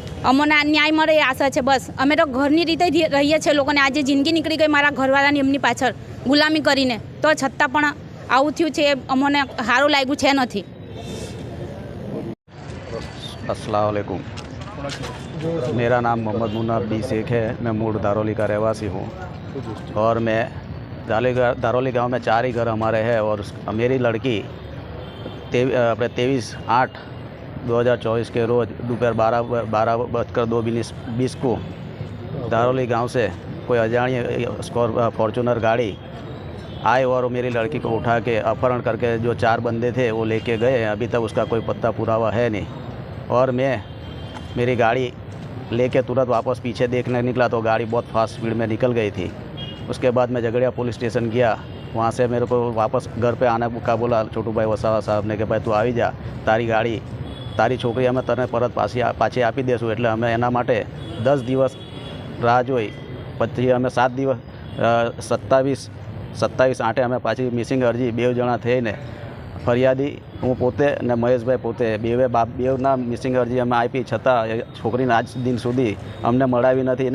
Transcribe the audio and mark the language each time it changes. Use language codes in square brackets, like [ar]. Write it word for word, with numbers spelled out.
[gu] અમને ન્યાય મળે એ આશા છે. બસ અમે તો ઘરની રીતે રહીએ છીએ લોકોને. આજે જિંદગી નીકળી ગઈ મારા ઘરવાળાની એમની પાછળ ગુલામી કરીને, તો છતાં પણ આવું થયું છે એ અમને સારું લાગ્યું છે નથી. [hi] अस्सलाम वालेकुम, मेरा नाम मोहम्मद मुन्नार डी शेख है. मैं मूड दारोली का रहवासी हूँ और मैं दारोली गांव में चार ही घर हमारे हैं और मेरी लड़की अपने तेईस आठ दो हज़ार चौबीस के रोज़ दोपहर बारह बारह बजकर दो मिनट बीस को दारोली गांव से कोई अजाणी फॉर्चूनर गाड़ी आए और मेरी लड़की को उठा के अपहरण करके जो चार बंदे थे वो लेके गए. अभी तक उसका कोई पत्ता पुरावा है नहीं. और मैं मेरी गाड़ी लेके तुरंत वापस पीछे देखने निकला तो गाड़ी बहुत फास्ट स्पीड में निकल गई थी. उसके बाद मैं झगड़िया पुलिस स्टेशन गया. वहाँ से मेरे को वापस घर पे आने का बोला छोटू भाई वसावा साहब ने कि [gu] भाई तू आई जा, तारी गाड़ी तारी छोकरी અમે તને પરત પાછી પાછી આપી દેશું. એટલે અમે એના માટે દસ દિવસ રાહ જોઈ, પછી અમે સાત દિવસ સત્તાવીસ સત્તાવીસ આઠે અમે પાછી મિસિંગ અરજી બે જણા થઈને ફરિયાદી હું પોતે અને મહેશભાઈ પોતે બેવે બાપ બેવના મિસિંગ અરજી અમે આપી, છતાં છોકરીને આજ દિન સુધી અમને મળાવી નથી.